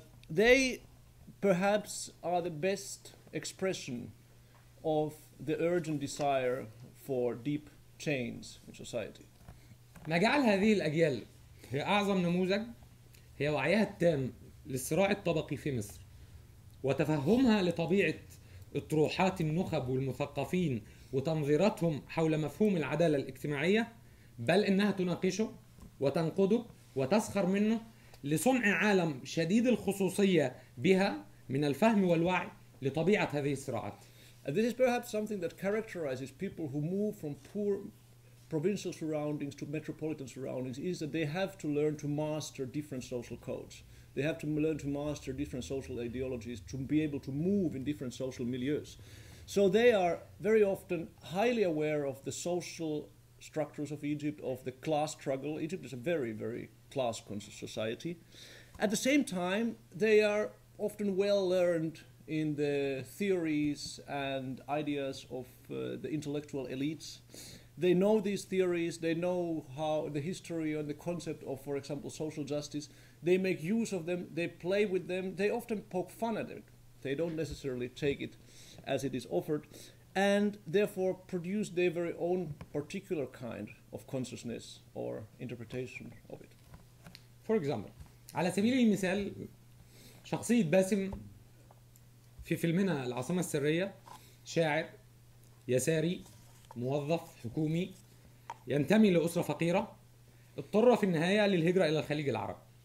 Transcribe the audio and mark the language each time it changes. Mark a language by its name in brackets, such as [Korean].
[English] They perhaps are the best expression of the urgent desire for deep change in society. [Arabic] ما جعل هذه الأجيال هي أعظم نموذج هي وعيها التام للصراع الطبقي في مصر، وتفهمها لطبيعة اطروحات النخب والمثقفين وتنظيراتهم حول مفهوم العدالة الاجتماعية، بل إنها تناقشه وتنقده وتسخر منه لصنع عالم شديد الخصوصية بها من الفهم والوعي لطبيعة هذه الصراعات. [English] And this is perhaps something that characterizes people who move from poor provincial surroundings to metropolitan surroundings, is that they have to learn to master different social codes. They have to learn to master different social ideologies to be able to move in different social milieus. So they are very often highly aware of the social structures of Egypt, of the class struggle. Egypt is a very, very class-conscious society. At the same time, they are often well learned in the theories and ideas of the intellectual elites. They know these theories, they know how the history and the concept of, for example, social justice. They make use of them, they play with them, they often poke fun at it. They don't necessarily take it as it is offered, and therefore produce their very own particular kind of consciousness or interpretation of it. For example, [Arabic] على سبيل المثال شخصية باسم في فيلمنا العاصمة السرية، شاعر يساري موظف حكومي ينتمي لأسرة فقيرة، اضطر في النهاية للهجرة إلى الخليج العربي.